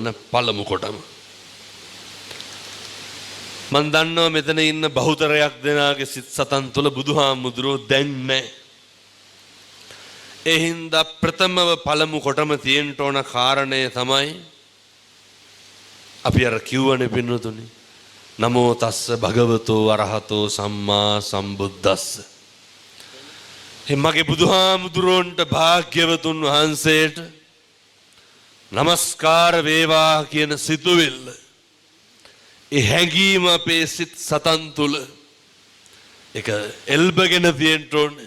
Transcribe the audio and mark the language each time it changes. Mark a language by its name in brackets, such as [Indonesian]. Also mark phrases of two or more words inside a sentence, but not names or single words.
[Sinhala] පළමු කොටම මන් දන්නවා මෙතන ඉන්න බහුතරයක් දෙනාගේ සිත් සතන් තුළ බුදුහාමුදුරුවෝ දැන් නැහැ. ඒ හින්දා ප්‍රථමව පළමු කොටම තියෙන්න ඕන කාරණය තමයි අපි අර කිව්වනේ පින්නතුනි, [Pali] නමෝ තස්ස භගවතෝ අරහතෝ සම්මා සම්බුද්දස්ස. [Sinhala] මගේ බුදුහාමුදුරුවන්ට භාග්‍යවතුන් වහන්සේට නමස්කාර වේවා කියන සිතුවිල්ල ඒ හැඟීම අපේ සිත් සතන් තුල ඒක එල්බගෙන තියෙන්න ඕනේ.